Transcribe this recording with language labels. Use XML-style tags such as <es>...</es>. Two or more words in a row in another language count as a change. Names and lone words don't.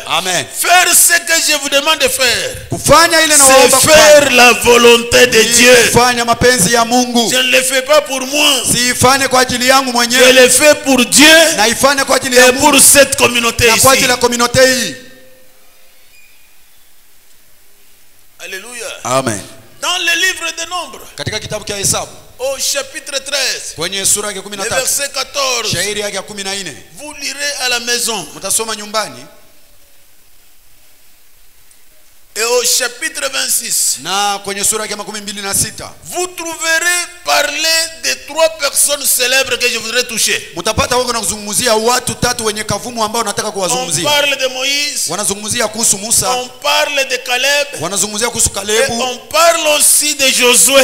<fr>Amen. Faire ce que je vous demande de faire,</fr> <sw>Kufanya ile na</sw> <fr>c'est</fr> <sw>waomba</sw> <fr>faire la volonté de Dieu.</fr> <sw>kufanya mapenzi ya Mungu.</sw> <fr>Je ne le fais pas pour moi,</fr> <sw>Siifanye kwa ajili yangu</sw> <fr>je</fr> <sw>mwenyewe,</sw> <fr>le fais pour Dieu</fr> <sw>na ifanye kwa ajili ya</sw> <fr>et pour</fr> <sw>Mungu</sw> <fr>cette communauté</fr> <sw>na kwa ajili</sw> <fr>ici.</fr> <sw>ya community hii.</sw> <fr>Alléluia. Amen. Dans le livre des Nombres,</fr> <sw>Katika kitabu cha Hesabu</sw> <fr>au chapitre 13,</fr> <sw>kwenye sura yake</sw> <fr>le 13 verset 14,</fr> <sw>shairi yake ya 14,</sw> <fr>vous lirez à la maison.</fr> <sw>mtasoma nyumbani.</sw> <fr>Et au au chapitre 26, vous trouverez parler de 3 personnes célèbres que je voudrais toucher. On parle de Moïse, on parle de Caleb, et on parle aussi de Josué.</fr>